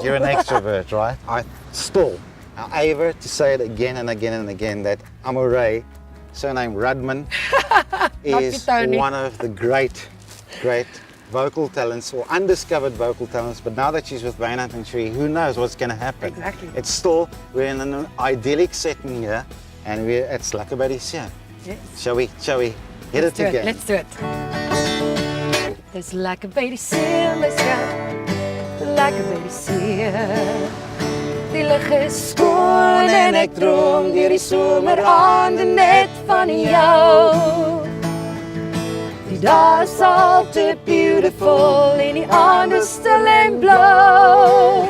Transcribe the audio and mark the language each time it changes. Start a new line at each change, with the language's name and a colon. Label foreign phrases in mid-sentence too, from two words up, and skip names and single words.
English: You're an extrovert, right? I still, however, to say it again and again and again, that Amore, surname Rudman, is one of the great vocal talents, or undiscovered vocal talents. But now that she's with Wynand and Shree, who knows what's going to happen? Exactly. It's still, we're in an idyllic setting here, and it's
Afrikaans: lekker by die see.
English: Yes. Shall we hit it again? Let's do it. There's
Afrikaans: lekker by die see,
English: let's go.
Afrikaans: Lekker by die see. Die lug is skoon en ek droom deur die somerande net van jou. Die dae is al te beautiful en die aand is stil en blou.